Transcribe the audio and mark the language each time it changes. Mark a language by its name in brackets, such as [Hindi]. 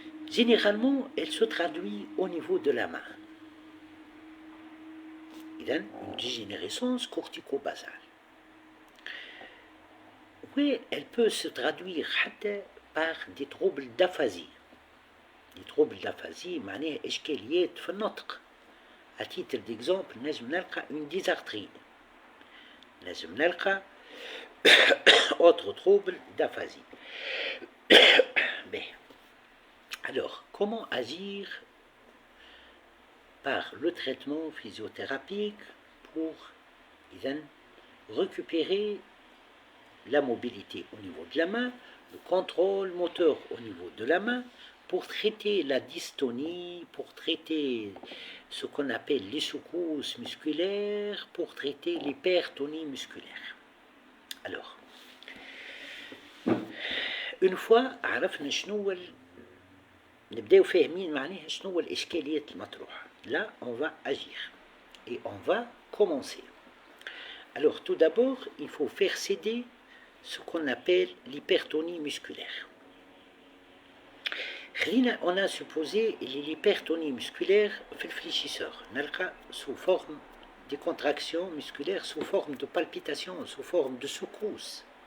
[French] Généralement, elle se traduit au niveau de la main. Il y a une dégénérescence cortico-basale. Oui, elle peut se traduire par des troubles d'aphasie. Les troubles d'aphasie [Arabic] معناها إشكاليات في النطق. [French] À titre d'exemple [Arabic] نجم نلقى [French] une dysarthrie. نجم نلقى autre trouble d'aphasie. Alors, comment agir par le traitement physiothérapique pour récupérer la mobilité au niveau de la main, le contrôle moteur au niveau de la main, pour traiter la dystonie, pour traiter ce qu'on appelle les secousses musculaires, pour traiter l'hypertonie musculaire. Alors, Une fois [Arabic] عرفنا شنو نبداو فاهمين معناها شنو الإشكاليات المطروحة. [French] Là, on va agir et on va commencer. Alors, tout d'abord, il faut faire céder ce qu'on appelle l'hypertonie musculaire. On a supposé l'hypertonie musculaire [Arabic] في [French] الفléchisseur. [Arabic] نلقى [French] sous forme de contractions musculaires, sous forme de palpitations, sous forme de secousses.